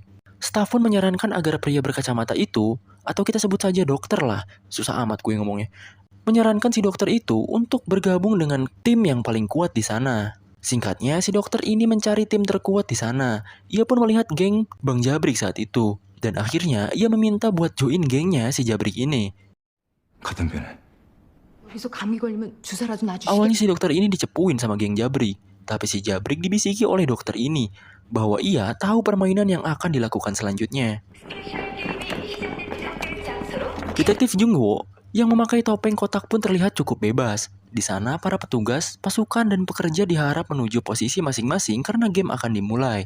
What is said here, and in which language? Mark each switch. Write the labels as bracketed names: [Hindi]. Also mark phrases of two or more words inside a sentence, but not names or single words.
[Indonesian] Staf pun menyarankan agar pria berkacamata itu, atau kita sebut saja dokter lah, susah amat gue ngomongnya, menyarankan si dokter itu untuk bergabung dengan tim yang paling kuat di sana. Singkatnya, si dokter ini mencari tim terkuat di sana. Ia pun melihat geng Bang Jabrik saat itu. Dan akhirnya, ia meminta buat join gengnya si Jabrik ini. [Korean] 같은 편에. 여기서 감기 걸리면 주사라도 [Indonesian] Awalnya [Korean] 놔주시겠어요? [Indonesian] si dokter ini dicepuin sama geng Jabrik. Tapi si Jabrik dibisiki oleh dokter ini bahwa ia tahu permainan yang akan dilakukan selanjutnya. Detektif Jungwoo yang memakai topeng kotak pun terlihat cukup bebas. Di sana, para petugas, pasukan, dan pekerja diharap menuju posisi masing-masing karena game akan dimulai.